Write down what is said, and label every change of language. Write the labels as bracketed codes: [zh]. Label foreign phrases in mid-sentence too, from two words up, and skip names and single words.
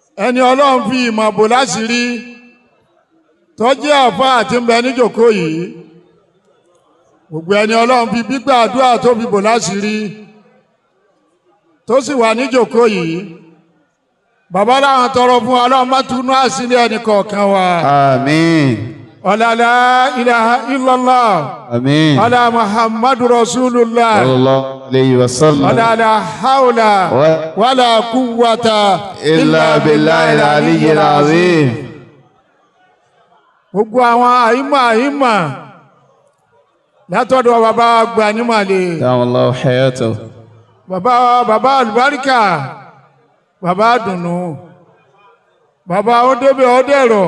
[yo] ẹni ọlọ́run fi ìmọ̀ bò láṣìírí tó jẹ́ àfáà àti ń bẹ níjòkó yìí gbogbo ẹni ọlọ́run fi gbígbà àdúrà tó fi bò láṣìírí tó sì wà níjòkó yìí bàbá láwọn tọrọ fún ọlọ́run má túnú àṣírí ẹnì kọ̀ọ̀kan wa. Àmín. [ar] Ọlá لا إله إلا الله. [yo] Àmín. [ar] Ọlá محمد رسول الله. صلى الله عليه وسلم. Ọlá لا حول ولا قوة إلا بالله العلي العظيم. [yo] Gbogbo àwọn àyímọ̀ látọ̀dọ̀ bàbá àgbà ní Màlẹ̀. [ar] الله حياته. [yo] Bàbá àlùbáríkà, bàbá dùnú, bàbá ọdẹ́bẹ̀ ọdẹ́rọ̀.